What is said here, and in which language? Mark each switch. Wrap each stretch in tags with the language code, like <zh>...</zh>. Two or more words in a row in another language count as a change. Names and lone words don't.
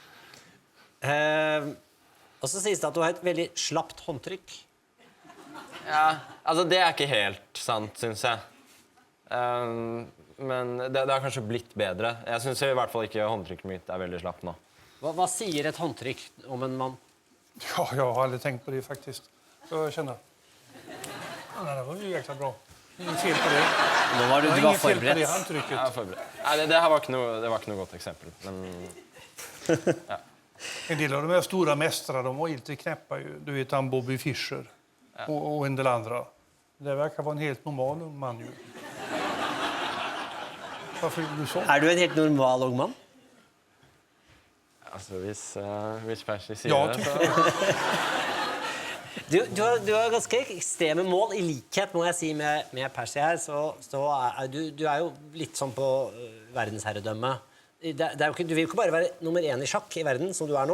<no>Og så sies det at du har et veldig slapt håndtrykk. Ja, altså det er ikke helt sant, synes jeg. Men det har kanskje blitt bedre. Jeg synes i hvert fall ikke håndtrykket mitt er veldig slapp nå. Hva sier et håndtrykk om en mann?</no> <sv>Ja, jag har aldrig tänkt på det faktiskt. Jag känner. Nej, det var ju jäkla bra. Ingen fel på det.</sv> <no>Nå var du var</no> <sv>Ingen fel på det</sv> <no>forberedt.</no> <sv>handtrycket.</sv> <no>Jeg er forberedt. Nei, det var ikke noe godt eksempel. Men ja.</no> <sv>En del av de här stora mästarna, de var lite knäppa ju. Du vet han Bobby Fischer och en del andra. Det verkar vara en helt normal ung man ju. Varför är du så?</sv> <no>Er du en helt normal ung mann? Altså, hvis Percy sier Ja, det, så... Du har ganske ekstreme mål, i likhet, må jeg si, med Percy her, så du er jo litt sånn på verdensherredømme. Det er jo ikke, du vil jo ikke bare være nummer 1 i sjakk i verden, som du er nå.</no>